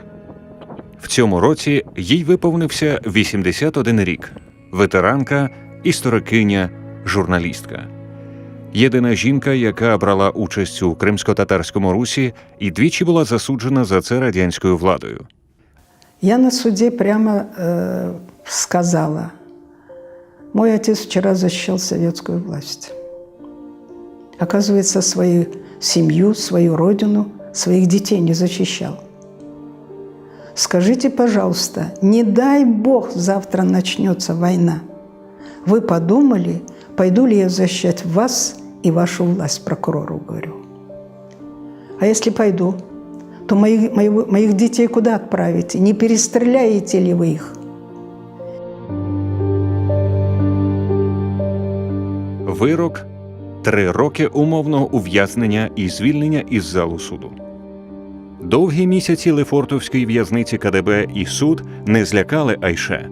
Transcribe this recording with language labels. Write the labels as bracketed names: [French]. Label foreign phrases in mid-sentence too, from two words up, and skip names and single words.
[Ukrainian] В цьому році їй виповнився 81 рік. Ветеранка, історикиня, журналістка. Єдина жінка, яка брала участь у кримсько-татарському русі і двічі була засуджена за це радянською владою. [Russian] Я на суде прямо сказала: мой отец вчера защищал советскую власть. Оказывается, свою семью, свою родину, своих детей не защищал. Скажите, пожалуйста, не дай Бог завтра начнется война. Вы подумали, пойду ли я защищать вас и вашу власть, прокурору говорю. А если пойду, то моих детей куда отправите? Не перестреляете ли вы их? [Ukrainian] Вирок – 3 роки умовного ув'язнення і звільнення із залу суду. Довгі місяці Лефортовської в'язниці КДБ і суд не злякали Айше.